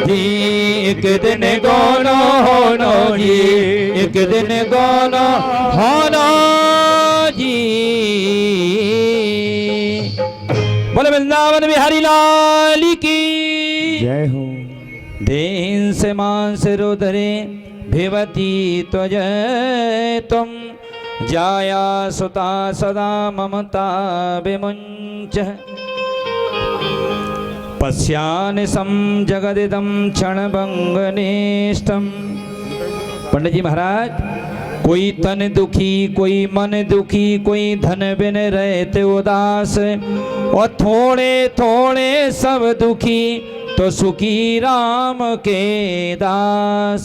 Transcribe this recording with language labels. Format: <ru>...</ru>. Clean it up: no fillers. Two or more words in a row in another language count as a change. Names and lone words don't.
<hi>जी, एक दिन गोनो होनो जी, एक दिन गोनो होनो जी। बोले वृंदावन बिहारी लाल की जय हो।</hi> <sa>देन से मांस रुदरे भिवती त्वज तुम, जाया सुता सदा ममता विमुंच, पश्यान सम जगदिदम क्षणभंगनिष्ठम।</sa> <hi>पंडित जी महाराज, कोई तन दुखी, कोई मन दुखी, कोई धन बिन रहते उदास, और थोड़े थोड़े सब दुखी, तो सुखी राम के दास।</hi>